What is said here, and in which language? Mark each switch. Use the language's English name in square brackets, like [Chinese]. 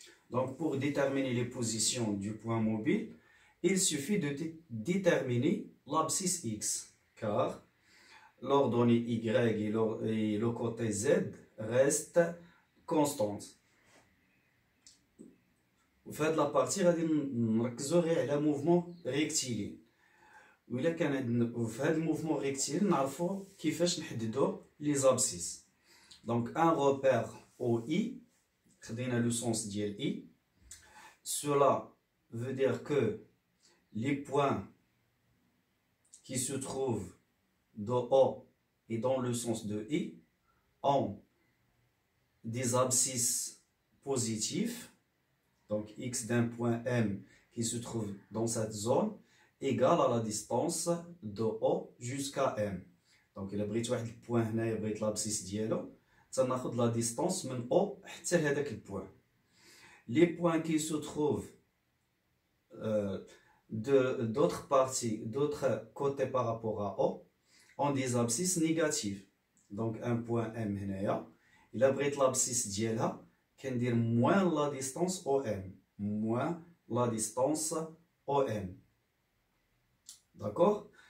[French] Donc pour déterminer les positions du point mobile, il suffit de déterminer l'abscisse X, car l'ordonnée Y et le côté Z restent constantes. [Arabic] في هذه لابارتي غادي نركزوا غير على موفمون ريكتيلين. وإلا كان في هذا الموفمون ريكتيلين نعرفوا كيفاش نحددوا لي زابسيس. [French] دونك ان روبير او اي خدينا لو سونس ديال I. Cela veut dire que les points qui se trouvent de haut et dans le sens de I ont des abscisses positifs. Donc x d'un point M qui se trouve dans cette zone égale à la distance de O jusqu'à M. Donc il a [Arabic] بغيت واحد البوان هنايا بغيت l'abscisse ديالو تناخذ [French] la distance [Arabic] من O حتى لهذاك البوان. [French] Les points qui se trouvent d'autres parties, d'autres côtés par rapport à O ont des abscisses négatives. Donc un point M [Arabic] هنايا [French] il a [Arabic] بغيت [French] l'abscisse [Arabic] ديالها كندير [French] moins la distance OM, moins la distance OM. D'accord?